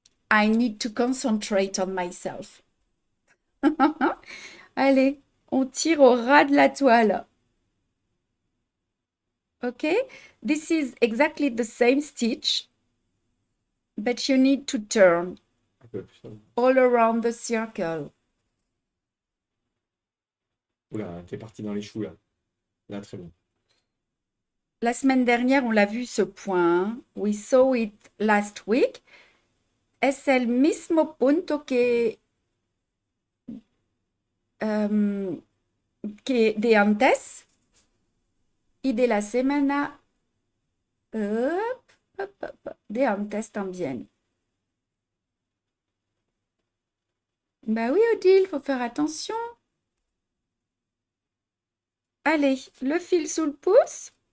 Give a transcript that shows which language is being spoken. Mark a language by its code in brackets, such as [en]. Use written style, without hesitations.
[en] I need to concentrate on myself. [fr] Allez, on tire au ras de la toile. [en] Okay, this is exactly the same stitch, but you need to turn [fr] Un peu plus. [en] all around the circle. [fr] Oula, t'es parti dans les choux, là. Là, très bon. La semaine dernière, on l'a vu ce point. [en] We saw it last week. [es] Es el mismo punto que de antes y de la semana de antes también. [fr] Bah oui, Odile, faut faire attention. Allez, le fil sous le pouce.